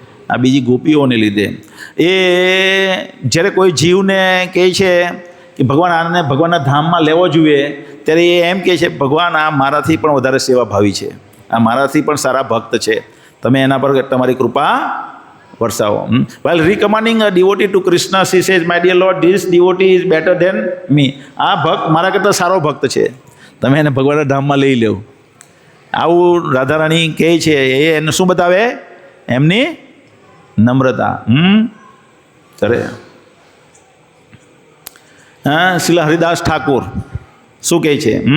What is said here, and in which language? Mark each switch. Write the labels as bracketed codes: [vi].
[gu] આ બીજી ગોપીઓને લીધે. એ જ્યારે કોઈ જીવને કહે છે કે ભગવાન આને ભગવાનના ધામમાં લેવો જોઈએ, ત્યારે એ એમ કહે છે ભગવાન આ મારાથી પણ વધારે સેવાભાવી છે, આ મારાથી પણ સારા ભક્ત છે, તમે એના પર તમારી કૃપા વરસાવો. [en] While recommending a devotee to Krishna, she says, my dear Lord, this devotee is better than me. [gu] આ ભક્ત મારા કરતાં સારો ભક્ત છે, તમે એને ભગવાનના ધામમાં લઈ લો. આવું રાધારાણી કહે છે. એ એને શું બતાવે? એમની નમ્રતા. અરે શ્રીલ હરિદાસ ઠાકુર શું કહે છે?